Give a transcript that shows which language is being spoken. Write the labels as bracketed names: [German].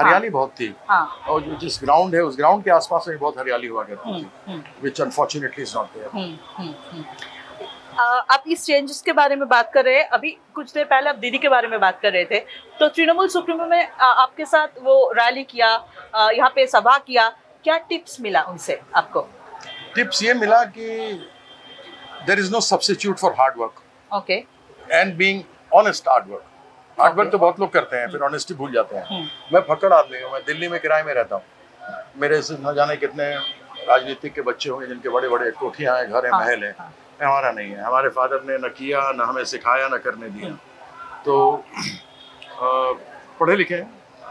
[Hindi] हरियाली बहुत थी, और जो जिस ग्राउंड है, उस ग्राउंड के आसपास में बहुत हरियाली हुआ करती थी, [English] which unfortunately is not there। [Hindi] आप इस चेंजेस के बारे में बात कर रहे हैं, अभी कुछ देर पहले आप दीदी के बारे में बात कर रहे थे। तो तृणमूल सुप्रीमो में आपके साथ वो रैली किया, यहाँ पे सभा किया, क्या टिप्स मिला उनसे आपको? टिप्स ये मिला कि [English] there is no substitute for hard work, okay, and being honest hard work। [Hindi] Hard work तो बहुत लोग करते हैं, फिर ऑनेस्टी भूल जाते हैं। मैं फक्कड़ आदमी हूँ, मैं दिल्ली में किराए में रहता हूँ। मेरे से न जाने कितने राजनीतिक के बच्चे होंगे जिनके बड़े बड़े कोठियाँ हैं, घर हैं, महल हैं। हमारा नहीं है। हमारे फादर ने न किया, न हमें सिखाया, न करने दिया। तो पढ़े लिखे हैं।